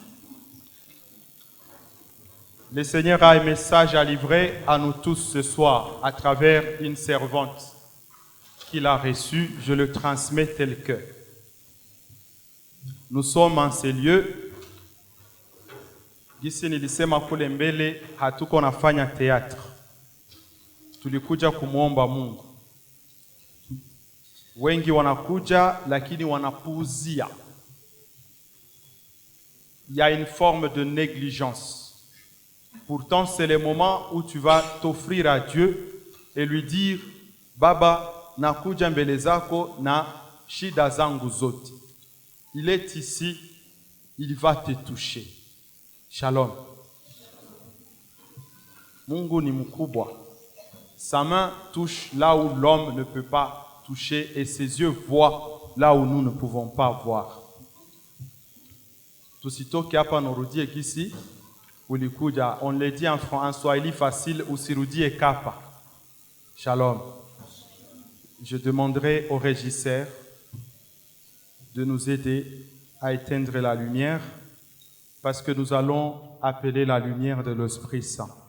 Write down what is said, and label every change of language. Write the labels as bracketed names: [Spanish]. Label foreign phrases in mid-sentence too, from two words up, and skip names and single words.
[French] le Seigneur a un message à livrer à nous tous ce soir à travers une servante qu'il a reçue. Je le transmets tel que. Nous sommes en ces lieux. [Swahili] Gisi nilisema kule mbele hatuko nafanya teatro. Tulikuja kumuomba Mungu. Wengi wanakuja lakini wanapuuzia. [French] Il y a une forme de négligence. Pourtant, c'est le moment où tu vas t'offrir à Dieu et lui dire, [Swahili] Baba, nakuja mbele zako na shida zangu zote. [French] Il est ici, il va te toucher. Shalom. [Swahili] Mungu ni mkubwa. [French] Sa main touche là où l'homme ne peut pas toucher et ses yeux voient là où nous ne pouvons pas voir. [Swahili] Tusitoke hapa norudie kisi ulikuja. [French] On le dit en swahili facile, [Swahili] usirudie kapa. [French] Shalom. Je demanderai au régisseur de nous aider à éteindre la lumière parce que nous allons appeler la lumière de l'Esprit Saint.